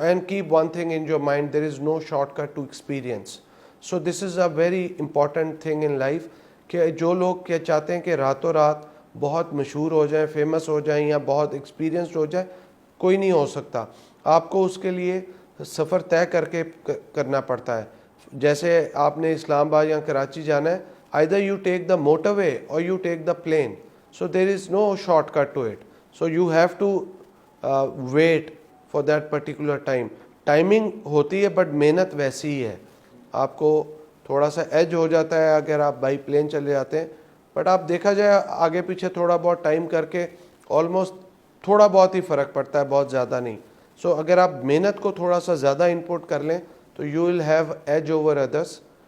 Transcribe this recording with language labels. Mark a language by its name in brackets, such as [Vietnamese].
[English] And keep one thing in your mind, there is no short cut to experience. So this is a very important thing in life [Urdu] کہ جو لوگ کیا چاہتے ہیں کہ راتوں رات بہت مشہور ہو جائیں, فیمس ہو جائیں یا بہت ایکسپیرینسڈ ہو جائیں, کوئی نہیں ہو سکتا. آپ کو اس کے لیے سفر طے کر کے کرنا پڑتا ہے. جیسے آپ نے اسلام آباد یا کراچی جانا ہے, [English] either you take the motorway or you take the plane. So there is no shortcut to it. So you have to wait for that particular time. [Urdu] Timing ہوتی ہے بٹ محنت ویسی ہی ہے. آپ کو تھوڑا سا ایج ہو جاتا ہے اگر آپ بائی پلین چلے جاتے ہیں, بٹ آپ دیکھا جائے آگے پیچھے تھوڑا بہت ٹائم کر کے آلموسٹ تھوڑا بہت ہی فرق پڑتا ہے, بہت زیادہ نہیں. سو اگر آپ محنت کو تھوڑا سا زیادہ انپوٹ کر لیں تو [English] You will have edge over others.